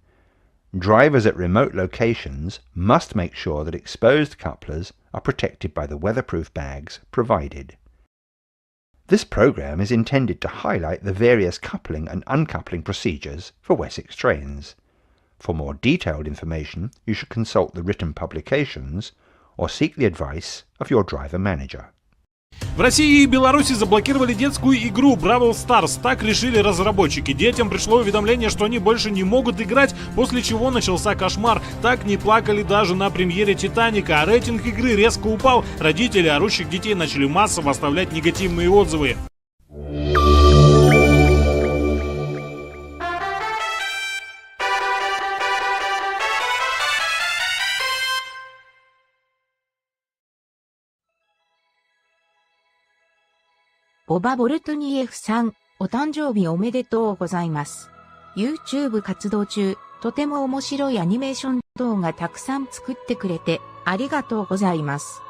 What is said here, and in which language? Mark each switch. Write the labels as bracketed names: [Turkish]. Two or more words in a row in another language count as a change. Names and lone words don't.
[English] Drivers at remote locations must make sure that exposed couplers are protected by the weatherproof bags provided. This program is intended to highlight the various coupling and uncoupling procedures for Wessex trains. For more detailed information, you should consult the written publications or seek the advice of your driver manager. [Russian] В России и Беларуси заблокировали детскую игру Бравл Старс. Так решили разработчики. Детям пришло уведомление, что они больше не могут играть, после чего начался кошмар. Так не плакали даже на премьере Титаника, а рейтинг игры резко упал. Родители орущих детей начали массово оставлять негативные отзывы. [Japanese] ボバ・ボルトニエフさん、お誕生日おめでとうございます。YouTube 活動中、とても面白いアニメーション動画たくさん作ってくれてありがとうございます。